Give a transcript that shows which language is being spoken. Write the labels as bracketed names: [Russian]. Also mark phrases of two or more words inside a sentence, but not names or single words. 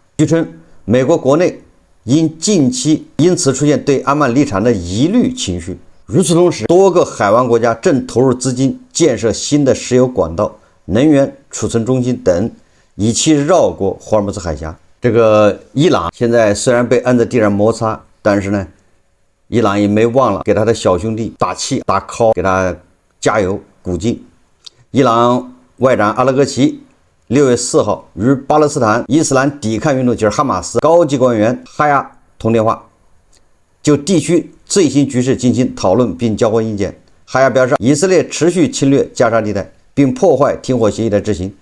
[Chinese] 據稱，美國國內近期因此出現對阿曼立場的疑慮情緒。與此同時，多個海灣國家正投入資金建設新的石油管道、能源儲存中心等，以期繞過霍爾木茲海峽。這個伊朗現在雖然被按在地上摩擦，但是呢，伊朗也沒忘了給他的小兄弟打氣打 call，給他加油鼓勁。伊朗外長阿拉格齊6月4號與巴勒斯坦伊斯蘭抵抗運動就是哈馬斯高級官員哈亞通電話，就地區最新局勢進行討論並交換意見。哈亞表示，以色列持續侵略加沙地帶並破壞停火協議的執行。